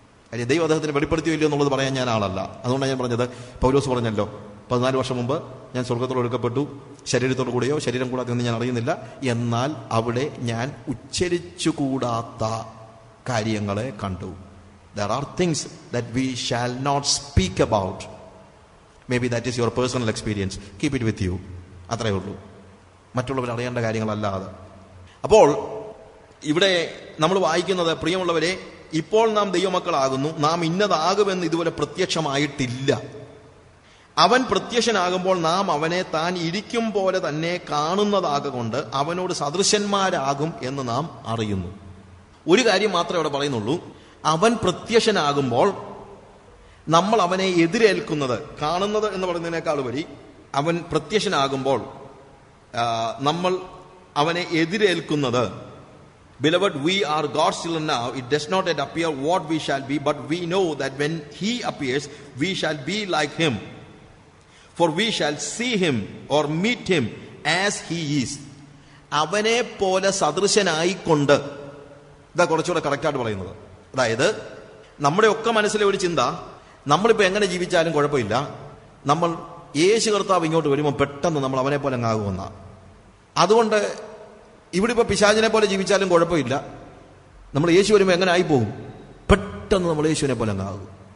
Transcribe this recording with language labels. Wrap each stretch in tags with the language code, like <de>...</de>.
<ml>കാര്യം ദൈവം അദ്ദേഹത്തിന് വെളിപ്പെടുത്തിയോ ഇല്ലയോ എന്നുള്ളത് പറയാൻ ഞാൻ ആളല്ല. അതുകൊണ്ടാണ് ഞാൻ പറഞ്ഞത്, പൗലോസ് പറഞ്ഞല്ലോ 14 വർഷം മുമ്പ് ഞാൻ സ്വർഗത്തോട് എടുക്കപ്പെട്ടു, ശരീരത്തോടു കൂടെയോ ശരീരം കൂടാതെ എന്ന് ഞാൻ അറിയുന്നില്ല, എന്നാൽ അവിടെ ഞാൻ ഉച്ചരിച്ചുകൂടാത്ത കാര്യങ്ങളെ കണ്ടു.</ml> <en>There are things that we shall not speak about. Maybe that is your personal experience. Keep it with you.</en> <ml>അത്രയേ ഉള്ളൂ, മറ്റുള്ളവർ അറിയേണ്ട കാര്യങ്ങളല്ലാതെ. അപ്പോൾ ഇവിടെ നമ്മൾ വായിക്കുന്നത്, പ്രിയമുള്ളവരെ, ഇപ്പോൾ നാം ദൈവമക്കളാകുന്നു, നാം ഇന്നതാകുമെന്ന് ഇതുപോലെ പ്രത്യക്ഷമായിട്ടില്ല. അവൻ പ്രത്യക്ഷനാകുമ്പോൾ നാം അവനെ താൻ ഇരിക്കും പോലെ തന്നെ കാണുന്നതാകൊണ്ട് അവനോട് സദൃശന്മാരാകും എന്ന് നാം അറിയുന്നു. ഒരു കാര്യം മാത്രമേ അവിടെ പറയുന്നുള്ളൂ. അവൻ പ്രത്യക്ഷനാകുമ്പോൾ നമ്മൾ അവനെ എതിരേൽക്കുന്നത്, കാണുന്നത് എന്ന് പറയുന്നതിനേക്കാൾ ഉപരി അവൻ പ്രത്യക്ഷനാകുമ്പോൾ നമ്മൾ അവനെ എതിരേൽക്കുന്നത്.</ml> <en>Beloved, we are God's children now. It does not yet appear what we shall be, but we know that when he appears, we shall be like him. For we shall see him or meet him as he is.</en> <ml>അവനെ പോലെ സദൃശനായിക്കൊണ്ട്, ഇതാ കുറച്ചുകൂടെ കറക്റ്റായിട്ട് പറയുന്നത്. അതായത് നമ്മുടെ ഒക്കെ മനസ്സിലെ ഒരു ചിന്ത, നമ്മളിപ്പോൾ എങ്ങനെ ജീവിച്ചാലും കുഴപ്പമില്ല, നമ്മൾ യേശു കർത്താവ് ഇങ്ങോട്ട് വരുമ്പോൾ പെട്ടെന്ന് നമ്മൾ അവനെ പോലെ അങ്ങാകുമെന്ന. അതുകൊണ്ട് ഇവിടെ ഇപ്പോൾ പിശാചിനെ പോലെ ജീവിച്ചാലും കുഴപ്പമില്ല, നമ്മൾ യേശു വരുമ്പോൾ എങ്ങനെ ആയിപ്പോകും, പെട്ടെന്ന് നമ്മൾ യേശുവിനെ പോലെ അങ്ങാകും.</ml>